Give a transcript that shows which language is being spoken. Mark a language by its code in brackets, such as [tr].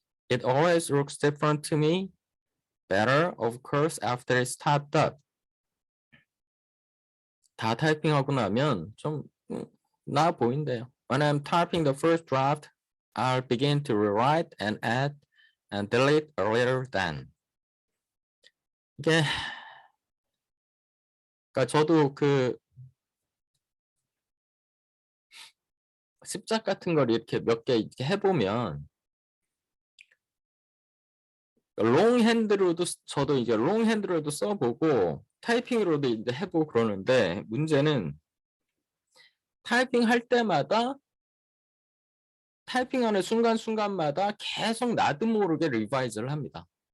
[en] It always looks different to me. Better, of course, after it's typed up. [ko] 다 타이핑하고 나면 좀 나아 보인대요. [en] When I'm typing the first draft, I'll begin to rewrite and add and delete a little then. [ko] 이게 그러니까 저도 그 습작 같은 걸 이렇게 몇 개 이렇게 해보면 롱핸드로도 저도 이제 롱핸드로도 써보고 타이핑으로도 이제 해보고 그러는데 문제는 타이핑할 때마다 타이핑하는 순간순간마다 계속 나도 모르게 리바이즈를 합니다.